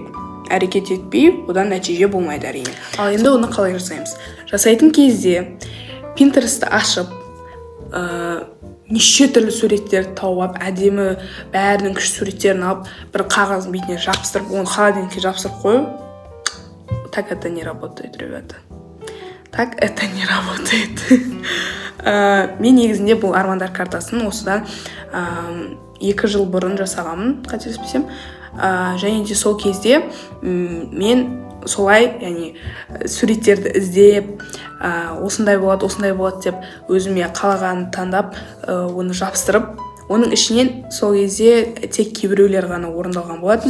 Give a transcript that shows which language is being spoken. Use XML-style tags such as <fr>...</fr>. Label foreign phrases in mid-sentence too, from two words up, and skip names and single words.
<kk>Әрекет етпей, одан нәтиже болмайды әрине. Ал енді оны қалай жасаймыз? Жасайтын кезде Pinterest'ті ашып, неше түрлі суреттерді тауып, әдемі бәрінің күшті суреттерін алып, бір қағаздың бетіне жабыстырып, оны холодильникке жабыстырып қою.</kk> <ru>Так это не работает, ребята. Так это не работает.</ru> <kk>Мен негізінде бұл армандар картасын осыдан 2 жыл бұрын жасағанмын, қателеспесем. Және де сол кезде мен солай, яғни суреттерді іздеп, осындай болады деп өзіме қалағанын таңдап, оны жабыстырып, оның ішінен сол кезде тек кейбіреулер ғана орындалған болатын.</kk>